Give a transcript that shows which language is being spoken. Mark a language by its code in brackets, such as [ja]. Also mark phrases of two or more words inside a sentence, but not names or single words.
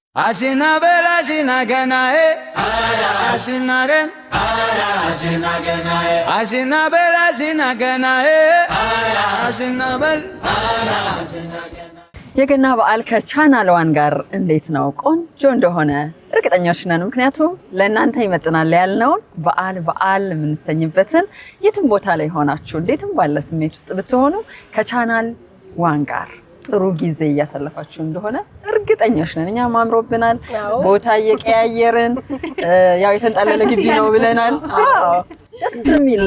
[am] Ashina bela ashina ganae, ashina ren, ashina ganae, ashina bela ashina ganae, ashina bel, ashina ganae. የገና በዓል ከቻናል ዋን ጋር እንዴት ነው? ቆንጆ እንደሆነ እርግጠኛዎች ነን። ምክንያቱም ለእናንተ ይመጥናል ያልነውን በዓል የምንሰኝበትን የትም ቦታ ላይ ሆናችሁ እንዴትም ባለ ስሜት ውስጥ ብትሆኑ ከቻናል ዋን ጋር ጥሩ ጊዜ እያሳለፋችሁ እንደሆነ እርግጠኛዎች ነን። እኛም አምሮብናል። ቦታ እየቀያየርን ያው የተንጣለለ ግቢ ነው ብለናል። ደስ የሚል